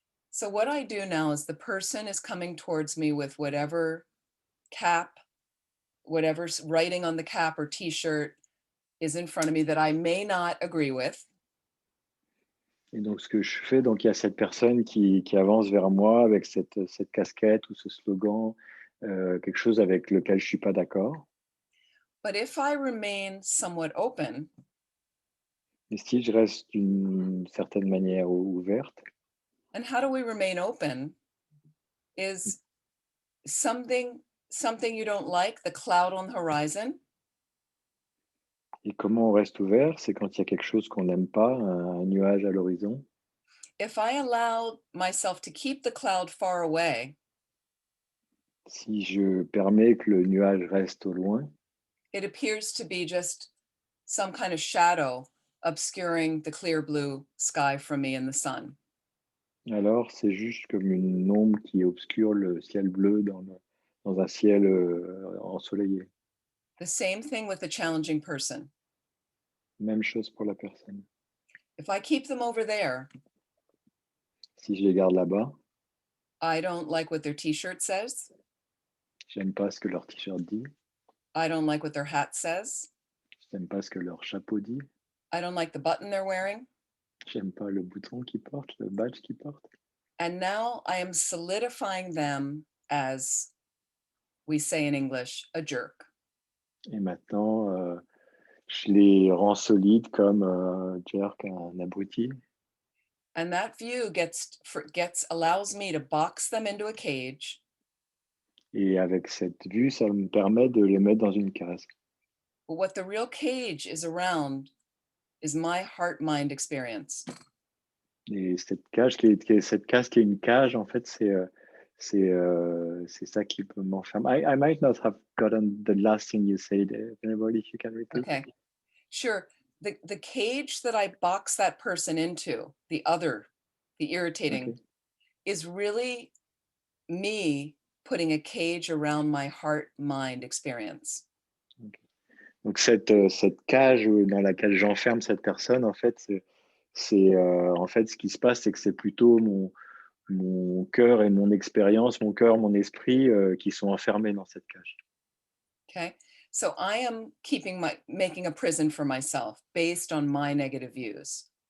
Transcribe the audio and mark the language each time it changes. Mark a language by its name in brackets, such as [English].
[English] So what I do now is the person is coming towards me with whatever cap, whatever's writing on the cap or t-shirt is in front of me that I may not agree with. [French] Et donc, ce que je fais, donc il y a cette personne qui avance vers moi avec cette casquette ou ce slogan, quelque chose avec lequel je ne suis pas d'accord. [English] But if I remain somewhat open, [French] Et si je reste d'une certaine manière ouverte, [English] and how do we remain open is something you don't like, the cloud on the horizon. [French] Et comment on reste ouvert? C'est quand il y a quelque chose qu'on n'aime pas, un nuage à l'horizon. [English] If I allow myself to keep the cloud far away, [French] Si je permets que le nuage reste au loin, [English] it appears to be just some kind of shadow obscuring the clear blue sky from me and the sun. [French] alors c'est juste comme une ombre qui obscure le ciel bleu dans un ciel ensoleillé. [English] The same thing with a challenging person. [French] Même chose pour la personne. [English] If I keep them over there, [French] Si je les garde là-bas, [English] I don't like what their t-shirt says. [French] j'aime pas ce que leur t-shirt dit, [English] I don't like what their hat says. [French] j'aime pas ce que leur chapeau dit, [English] I don't like the button they're wearing. [French] j'aime pas le bouton qu'ils portent, le badge qu'ils portent. [English] And now I am solidifying them as we say in English, a jerk. [French] Et maintenant, je les rends solides comme jerk, un abruti. [English] And that view allows me to box them into a cage [French] Et avec cette vue, ça me permet de les mettre dans une case. [English] But what the real cage is around is my heart-mind experience. [French] Et cette cage cette case qui est une cage, en fait, c'est ça qui peut m'enfermer. [English] I might not have gotten the last thing you said, Venerable, if you can repeat. Okay, sure. The cage that I box that person into, the irritating, Okay. is really me putting a cage around my heart-mind experience. [French] Donc cette cage dans laquelle j'enferme cette personne, en fait, en fait ce qui se passe, c'est que c'est plutôt mon cœur et mon expérience, mon cœur, mon esprit qui sont enfermés dans cette cage. [English] Okay, so I am making a prison for myself based on my negative views.